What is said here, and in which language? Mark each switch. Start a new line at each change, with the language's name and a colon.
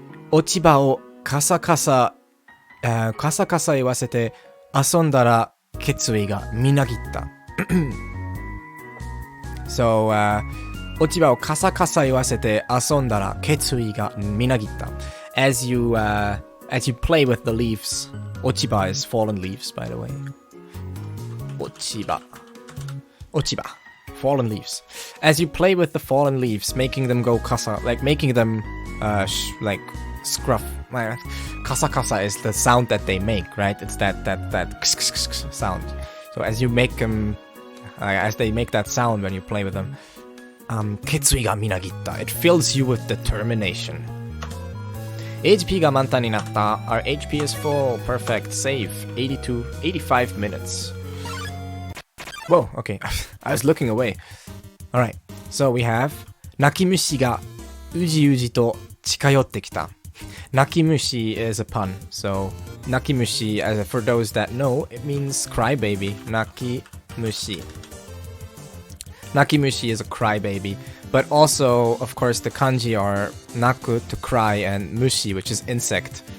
Japanese: 落ち葉をカサカサ言わせて遊んだら決意がみなぎった。
English: So,
Japanese: 落ち葉をカサカサ言わせて遊んだら決意がみなぎった。
English: As you play with the leaves, 落ち葉 is fallen leaves, by the way. 落ち葉 fallen leaves. As you play with the fallen leaves, making them go kasa, like making them like scruff. Kasa kasa is the sound that they make, right? It's that sound. So as you make them, as they make that sound when you play with them,
Japanese: 決意がみなぎった.
English: It fills you with determination.
Japanese: HP が満タンになった.
English: Our HP is full. Perfect. Save. 85 minutes. Whoa, okay. I was looking away. Alright. So we have 泣き虫がうじうじと近寄ってきた. 泣き虫 is a pun. So 泣き虫, for those that know, it means crybaby.
Japanese: 泣き虫.
English: Nakimushi is a crybaby, but also, of course, the kanji are naku, to cry, and mushi, which is insect.